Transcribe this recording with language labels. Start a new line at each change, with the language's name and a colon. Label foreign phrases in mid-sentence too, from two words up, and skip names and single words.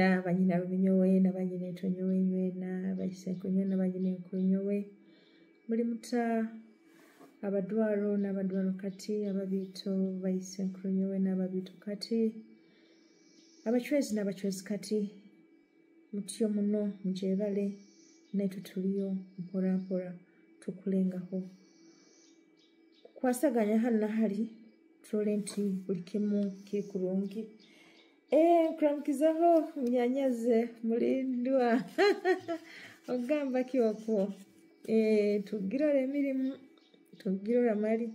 Tooro: banyina Rubinyowe na banyina Entonyowe enywena Bakisenkunyowe na banyina Enkunyowe muli Muta Abadwaro n'Abadwaro kati Ababiito Bayisenkunyowe n'Ababiito kati Abachwezi n'Abachwezi kati mutyo muno mujebale naitwe tuliyo mporampora tukulengaho kwasaganya hano na hali tulole nti buli kimu kiri kurungi. Nkulamukizaho munyanyaze mulindwa ogamba kiwakwo tugirole emirimu tugirole amali.